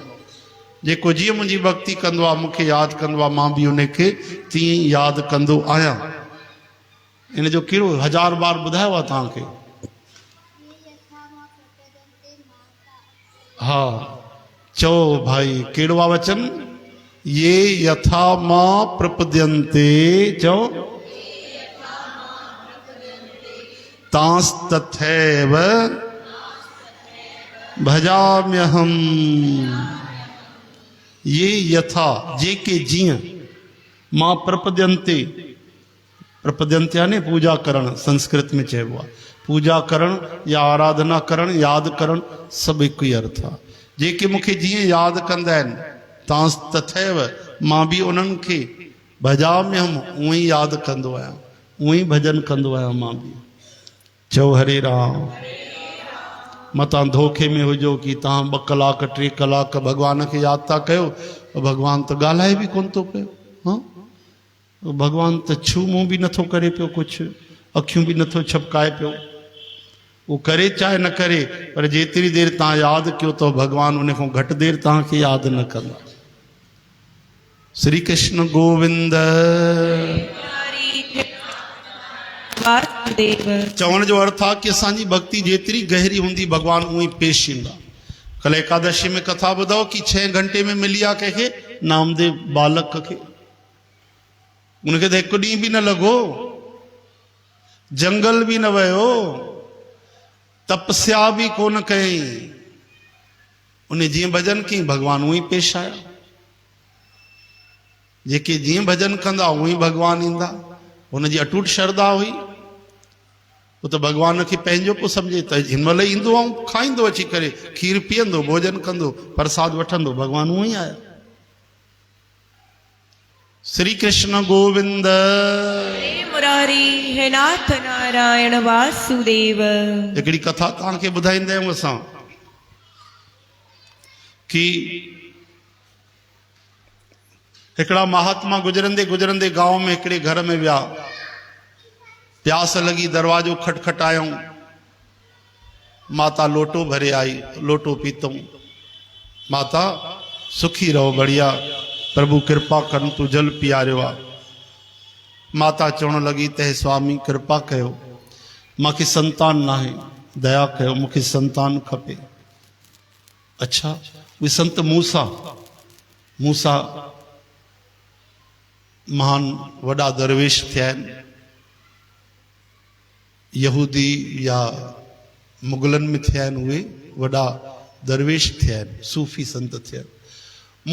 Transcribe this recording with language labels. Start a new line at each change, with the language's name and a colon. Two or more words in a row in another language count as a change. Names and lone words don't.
Sindhi: जेको जीअं मुंहिंजी भक्ति कंदो आहे, मूंखे यादि कंदो आहे, मां बि उनखे तीअं ई यादि कंदो आहियां। इन जो कहिड़ो 1000 बार ॿुधायो आहे तव्हांखे। हा चओ भाई कहिड़ो आहे वचन?
Sanskrit: ये यथा मां प्रपद्यन्ते, चओ तांस्तथैव भजाम्यहम। ये यथा,
Sindhi: जेके जीअं,
Sanskrit: मां प्रपद्यन्ते, प्रपद्यन्ते
Sindhi: यानी पूजा करण, संस्कृत में चइबो आहे। पूजा करण या आराधना करण, यादि करण, सभु हिकु ई अर्थ आहे। जेके मूंखे जीअं यादि कंदा आहिनि, तांस्तथैव, मां बि उन्हनि खे भजाम्यहम, उअं ई यादि कंदो आहियां, उअं ई भॼन कंदो आहियां मां बि। चओ हरे राम। मतां धोखे में हुजो कि तव्हां 2 कलाक 3 कलाक भगवान खे यादि था कयो, भगवान त ॻाल्हाए बि कोन थो पियो। हाँ, भगवान त छू मुंहुं बि नथो करे पियो, कुझु अखियूं बि नथो छपकाए पियो।
Hindi: वो करे चाहे न करे,
Sindhi: पर जेतिरी देर तव्हां यादि कयो तो भगवान उन खां घटि देर तव्हांखे यादि न कंदा। श्री कृष्ण गोविंद। चवण जो अर्थ आहे कि असांजी भक्ति जेतिरी गहरी हूंदी भगवान उहो ई पेश ईंदा। कल एकादशी में कथा ॿुधो कि 6 घंटे में मिली आहे कंहिंखे, नामदेव बालक खे। उनखे त हिकु ॾींहुं बि न लॻो, जंगल बि न वियो, तपस्या भी कोन कई, उन्हें जीअं भजन कई भगवान उही पेश आया। जेके जीअं भजन कंदा उही भगवान ईंदा। उनजी अटूट श्रद्धा हुई।
Hindi: वो तो
Sindhi: भगवान खे पंहिंजो को समझे त हिन महिल ईंदो ऐं खाईंदो, अची करे खीर पीअंदो, भोजन कंदो, प्रसाद वठंदो, भगवान उही आया। श्री कृष्ण गोविंद। मुरारी हे नाथ नारायण वासुदेव। हिकिड़ी कथा तव्हांखे ॿुधाईंदा आहियूं असां कि हिकिड़ा महात्मा गुजरंदे गुजरंदे गांव में हिकिड़े घर में विया।
Hindi: प्यास लगी,
Sindhi: दरवाजो खटखटायूं। माता लोटो भरे आई, लोटो पीतऊं। माता सुखी रहो, बढ़िया, प्रभु कृपा कन, तू जल पियारियो आ। माता चवण लगी, तह स्वामी कृपा कयो, मूंखे संतान नाहे, दया कयो, मूंखे संतान खपे। अच्छा, वे संत मूसा महान वॾा दरवेश थिया आहिनि। यहूदी या मुगलन में थिया आहिनि, उहे वॾा दरवेश थिया आहिनि, सूफ़ी संत थिया आहिनि।